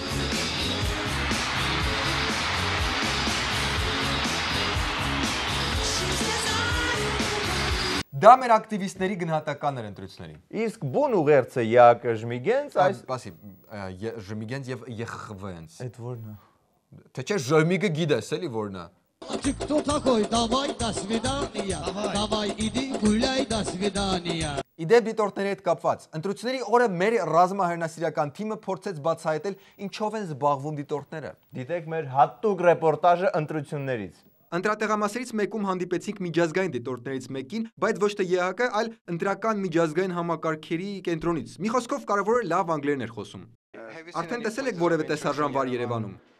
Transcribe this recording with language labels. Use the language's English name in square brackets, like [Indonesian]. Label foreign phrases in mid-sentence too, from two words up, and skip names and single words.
[Armenian] Դա մեր ակտիվիստների գնահատականն էր ընտրությունների։ Իսկ բուն ուղերձը ԵԱԿ ժմիգենց, այս Բասի, ժմիգենց եւ ԵԽՎ-ենց։ Այդ ո՞րն է։ Թե չէ ժմիգը գիտես, էլի որն է։ [Russian] Кто такой? Давай, до свидания. Давай, иди гуляй, до свидания. [Armenian] Իդեպ դիտորդների հետ կապված, ընտրությունների օրը մեր ռազմահերնասիրական թիմը փորձեց բացահայտել ինչով են զբաղվում դիտորդները։ Դիտեք մեր հատուկ ռեպորտաժը ընտրություններից։ Ընտրատեղամասերից մեկում հանդիպեցինք միջազգային դիտորդներից մեկին, բայց ոչ թե ԵՀԿ, այլ ընտրական միջազգային համակարգերի կենտրոնից։ Մի խոսքով կարևորը լավ անգլերեն էր խոսում։ Արդեն տեսել եք որևէ տեսարժան վար Երևանում։